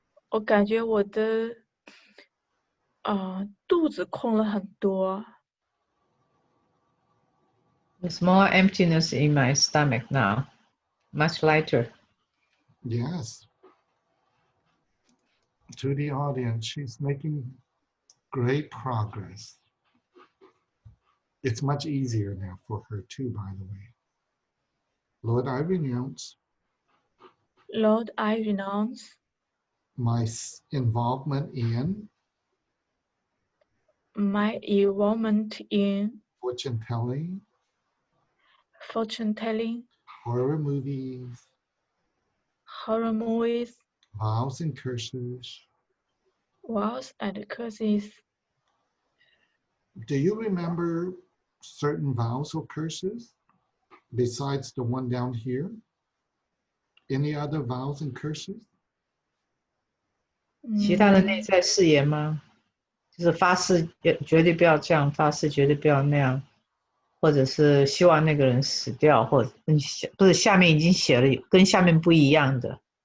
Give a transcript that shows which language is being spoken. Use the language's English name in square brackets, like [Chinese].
[Chinese] 我感觉我的肚子空了很多。 [English] There's more emptiness in my stomach now, much lighter. Yes. To the audience, she's making great progress. It's much easier now for her too, by the way. Lord, I renounce Lord, I renounce my involvement in my involvement in fortune telling, fortune telling, horror movies, horror movies, vows and curses. vows and curses. Do you remember certain vows or curses besides the one down here? Any other vows and curses? [Chinese] 其他的内在誓言吗？就是发誓绝对不要这样，发誓绝对不要那样，或者是希望那个人死掉，或者不是下面已经写了跟下面不一样的。